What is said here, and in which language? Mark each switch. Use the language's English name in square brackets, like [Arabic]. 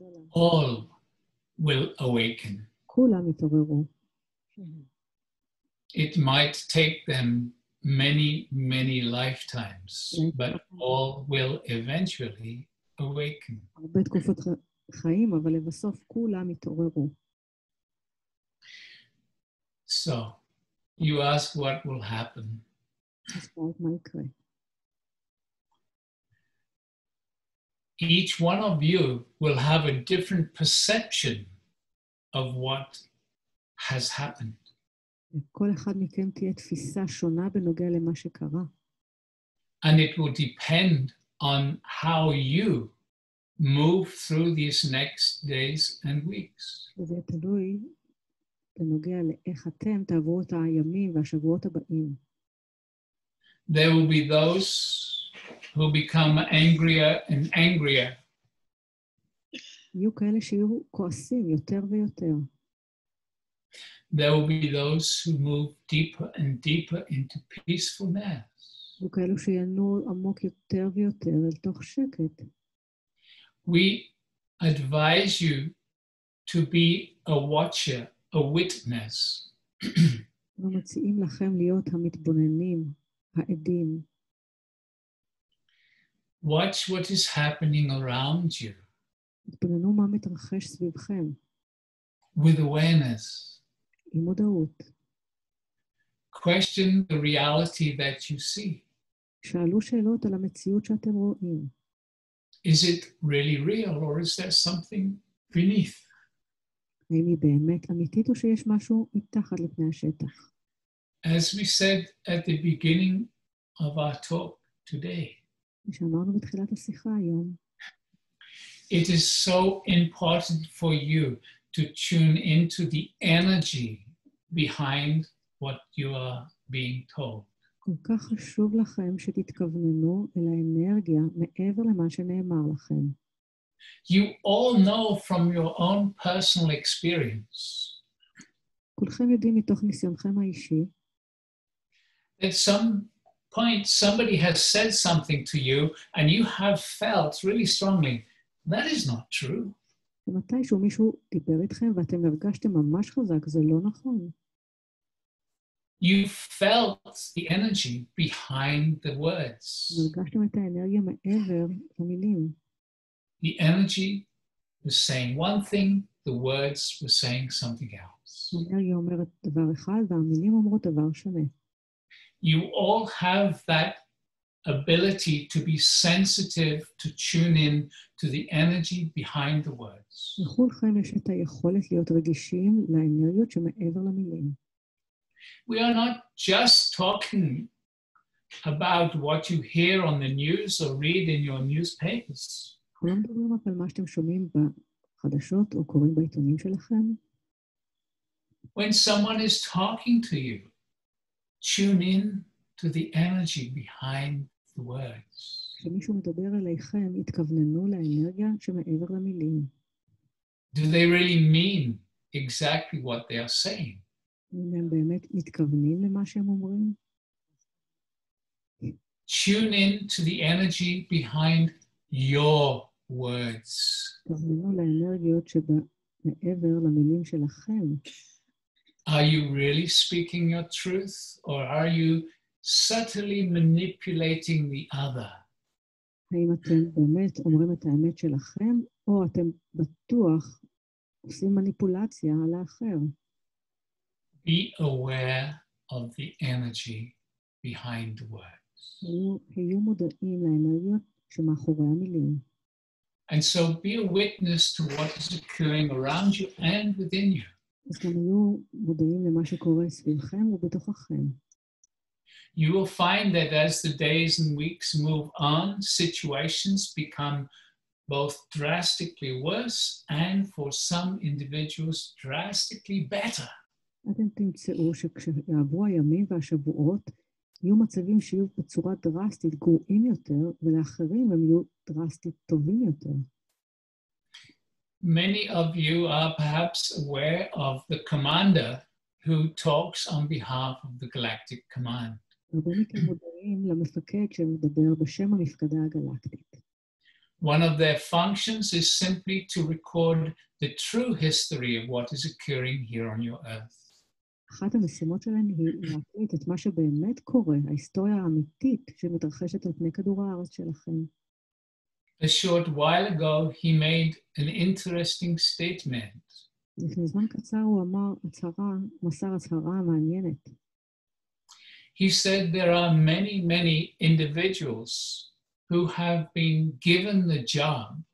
[English] All will awaken. [Hebrew] כולם יתעוררו. [English] It might take them many lifetimes, but all will eventually awaken. [Hebrew] הרבה תקופות חיים, אבל לבסוף כולם יתעוררו. [English] So, you ask what will happen. [Hebrew] השפעות מה יקרה. [English] Each one of you will have a different perception of what has happened. [Hebrew] כל אחד מכם תהיה תפיסה שונה בנוגע למה שקרה. [English] And it will depend on how you move through these next days and weeks. [Hebrew] וזה תלוי בנוגע לאיך אתם תעברו את הימים והשבועות הבאים. [English] There will be those who become angrier and angrier. [Hebrew] יהיו כאלה שיהיו כועסים יותר ויותר. [English] There will be those who move deeper and deeper into peacefulness. [Hebrew] יהיו כאלו שינועו עמוק יותר ויותר אל תוך שקט. [English] We advise you to be a watcher, a witness. [Hebrew] אנחנו מציעים לכם להיות המתבוננים, העדים. [English] Watch what is happening around you [Hebrew] התבוננו מה מתרחש סביבכם, [English] with awareness. [Hebrew] עם מודעות. [English] Question the reality that you see. [Hebrew] שאלו שאלות על המציאות שאתם רואים. [English] Is it really real or is there something beneath? [Hebrew] האם היא באמת אמיתית או שיש משהו מתחת לפני השטח? [English] As we said at the beginning of our talk today, [Hebrew] שאמרנו בתחילת השיחה היום, [English] it is so important for you to tune into the energy behind what you are being told. [Hebrew] כל כך חשוב לכם שתתכווננו אל האנרגיה מעבר למה שנאמר לכם. [English] You all know from your own personal experience [Hebrew] כולכם יודעים מתוך ניסיונכם האישי, [English] that some point somebody has said something to you and you have felt really strongly, that is not true. [Hebrew] ומתישהו מישהו דיבר איתכם ואתם הרגשתם ממש חזק, זה לא נכון. [English] You felt the energy behind the words. [Hebrew] הרגשתם את האנרגיה מעבר למילים. [English] The energy was saying one thing, the words were saying something else. [Hebrew] האנרגיה אומרת דבר אחד והמילים אומרות דבר שונה. [English] You all have that ability to be sensitive, to tune in to the energy behind the words. [Hebrew] לכולכם יש את היכולת להיות רגישים לאנרגיות שמעבר למילים. [English] We are not just talking about what you hear on the news or read in your newspapers. [Hebrew] אנחנו לא מדברים רק על מה שאתם שומעים בחדשות או קוראים בעיתונים שלכם. [English] When someone is talking to you, tune in to the energy behind the words. [Hebrew] כשמישהו מדבר אליכם, התכווננו לאנרגיה שמעבר למילים. [English] Do they really mean exactly what they are saying? [Hebrew] אם הם באמת מתכוונים למה שהם אומרים. [English] Tune in to the energy behind your words. [Hebrew] התכווננו לאנרגיות שמעבר למילים שלכם. [English] Are you really speaking your truth or are you subtly manipulating the other? [Hebrew] האם אתם באמת אומרים את האמת שלכם, או אתם בטוח עושים מניפולציה על האחר? [English] Be aware of the energy behind the words. [Hebrew] היו מודעים לאנרגיות שמאחורי המילים. [English] And so be a witness to what is occurring around you and within you. [Hebrew] אז גם היו מודעים למה שקורה סביבכם ובתוככם. [English] You will find that as the days and weeks move on, situations become both drastically worse and for some individuals drastically better. [Hebrew] אתם תמצאו שכשיעברו הימים והשבועות, יהיו מצבים שיהיו בצורה דרסטית גרועים יותר, ולאחרים הם יהיו דרסטית טובים יותר. [English] Many of you are perhaps aware of the commander who talks on behalf of the galactic command. [Hebrew] הרבה מכם מודעים למפקד שמדבר בשם המפקדה הגלקטית. [English] One of their functions is simply to record the true history of what is occurring here on your earth. [Hebrew] אחת המשימות שלהם היא להקליט את מה שבאמת קורה, ההיסטוריה האמיתית שמתרחשת על פני כדור הארץ שלכם. [English] A short while ago, he made an interesting statement. [Hebrew] לפני זמן קצר הוא מסר הצהרה מעניינת. [English] he said there are many, many individuals who have been given the job